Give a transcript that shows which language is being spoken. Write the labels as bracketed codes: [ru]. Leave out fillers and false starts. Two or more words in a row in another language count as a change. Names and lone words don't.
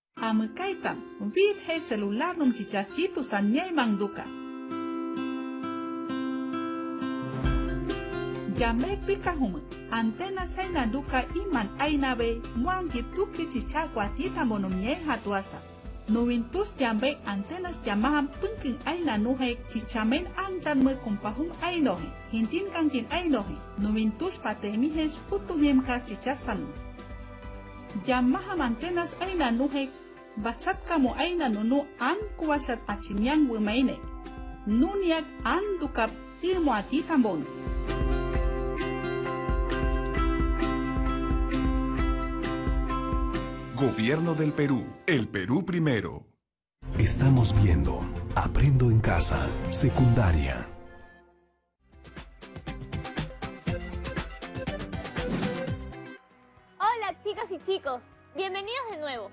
[agr] Amukaitam, vid he celular num chichastitu sanyay mangduka. Yamek pikahum, antena saina duka iman ainabe, muangi tuki chichakwatita monomye hatuasa. Nuwintus jambe antenas jamahan pungking aina nuhe chichamen angtan me kumpahum ainohe, hintin kangkin ainohe, nuwintus patemihes putuhem ka chichastan. Jamaham antenas aina nuhe, batsat kamu aina nunu an kuwasat achinyang wimaine. Nuniak an dukap ilmu atitambon. [es] Gobierno del Perú, el Perú primero. Estamos viendo Aprendo en Casa, secundaria. Hola chicas y chicos, bienvenidos de nuevo.